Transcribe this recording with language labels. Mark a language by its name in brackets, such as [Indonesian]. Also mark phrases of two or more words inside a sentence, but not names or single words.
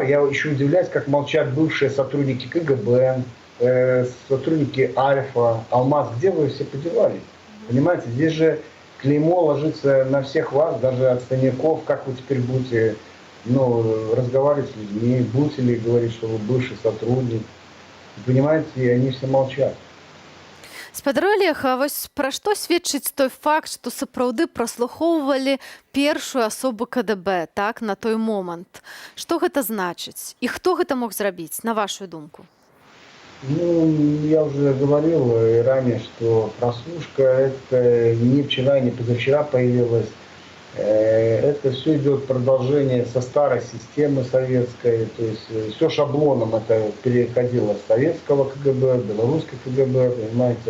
[Russian] Я еще удивляюсь, как молчат бывшие сотрудники КГБ, сотрудники Альфа, Алмаз, где вы все подевались? Понимаете, здесь же клеймо ложится на всех вас, даже отставников, как вы теперь будете разговаривать с людьми, будете ли говорить, что вы бывший сотрудник. Понимаете, и они все молчат. [Belarusian] Спадар Олег, а вось пра што сведчыць той факт, што сапраўды праслухоўвалі першую асобу КДБ, так, на той момант? Што гэта значыць? І хто гэта мог зрабіць, на вашу думку? [Russian] Я уже говорил и ранее, что прослушка это не вчера, не позавчера появилась. Это все идет продолжение со старой системы советской, то есть все шаблоном это переходило с советского КГБ, белорусского КГБ, понимаете.